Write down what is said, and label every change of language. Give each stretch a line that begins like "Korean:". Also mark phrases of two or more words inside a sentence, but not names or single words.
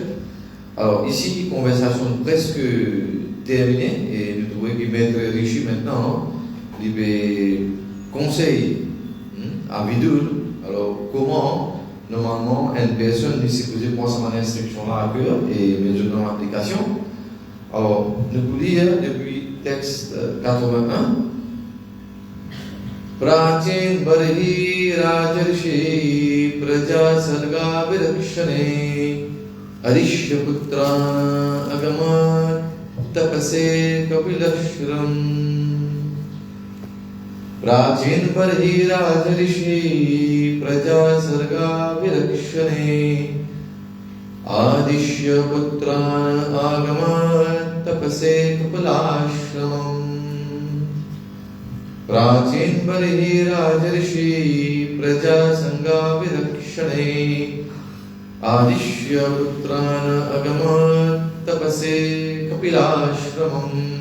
French: Alors ici, conversation presque terminée et nous trouvons que Maître Rishi maintenant, il conseille à Vidur, alors comment normalement une personne est supposée prendre cette instruction-là à cœur et mettre en application. Alors, nous pouvons lire depuis texte 81.
Sanskrit: प्राचीन बरही राजर्षि प्रजा सर्गा विरक्षणे अरिष्य पुत्रान् अगमत् तपसे कपिलश्रम प्राचीन बरही राजर्षि प्रजा सर्गा विरक्षणे आदिश्य पुत्रान् आगमत् तपसे कपिलाश्रमम् प्राचीन बरही राजर्षि प्रजा संगा विरक्षणे आदिश्य पुत्रान् अगमत् तपसे कपिलाश्रमम्